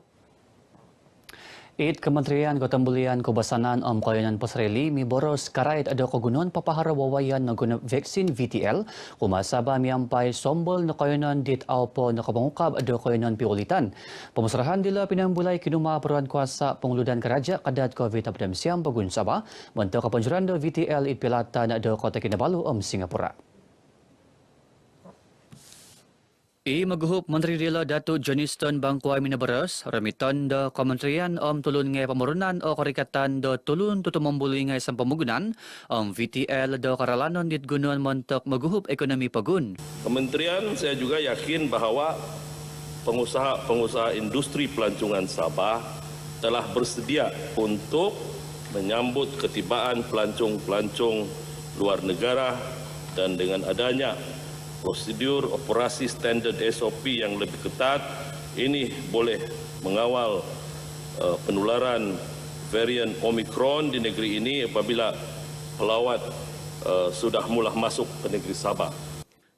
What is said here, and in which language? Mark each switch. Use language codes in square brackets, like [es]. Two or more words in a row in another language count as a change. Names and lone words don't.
[dtp] It Kementerian Ketambulian Kebasanan Kayanan Pasreli miboros karait ada kogunon papahara wawayan na guna vaksin VTL kumasaba miampai sombol na kayanan dit aupo na kabangukab ada kayanan piulitan. Pemusrahan dila pinambulay kinuma peruan kuasa penguludan keraja kadat COVID-19 pagun Sabah bentuk kapanjuran do VTL it pilatan ada Kota Kinabalu Singapura. Maguhup Menteri Dila Datuk Johnston Bangkuai Minabaras, remitan do Kementerian tulun ngay pamurunan o karikatan do tulun tutumambuli ngay sa pamugunan VTL do karalanon dit gunuan montok maguhup ekonomi pagun. [ms] Kementerian saya juga yakin bahawa pengusaha-pengusaha industri pelancongan Sabah telah bersedia untuk menyambut ketibaan pelancong-pelancong luar negara dan dengan adanya prosedur operasi standard SOP yang lebih ketat, ini boleh mengawal penularan varian Omicron di negeri ini apabila pelawat sudah mula masuk ke negeri Sabah.